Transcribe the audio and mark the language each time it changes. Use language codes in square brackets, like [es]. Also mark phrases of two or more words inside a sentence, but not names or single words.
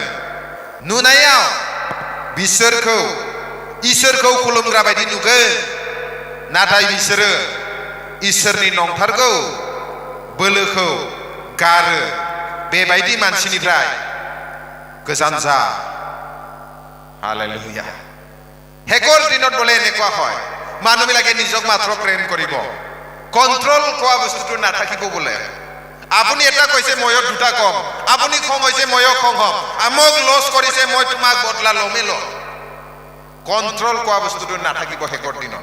[brx] नुनायाव बिसोरखौ इसोरखौ खुलुमग्रा बायदि नुगोन, नाथाय बिसोरो इसोरनि नंथारगौ बोलोखौ गारो। बेबायदि मानसिनिफ्राय गोजान जा। हालेलुया। [as] শেষৰ দিনত বোলে এনেকুৱা হয়, মানুহবিলাকে নিজক মাত্ৰ প্ৰেম কৰিব, কন্ট্ৰল কোৱা বস্তুটো নাথাকিব বোলে। আপুনি এটা কৈছে ময়ো দুটা কম, আপুনি খং হৈছে ময়ো খং হম, আমক লছ কৰিছে মই তোমাক বদলা লমেই লম। কন্ট্ৰল কোৱা বস্তুটো নাথাকিব শেষৰ দিনত।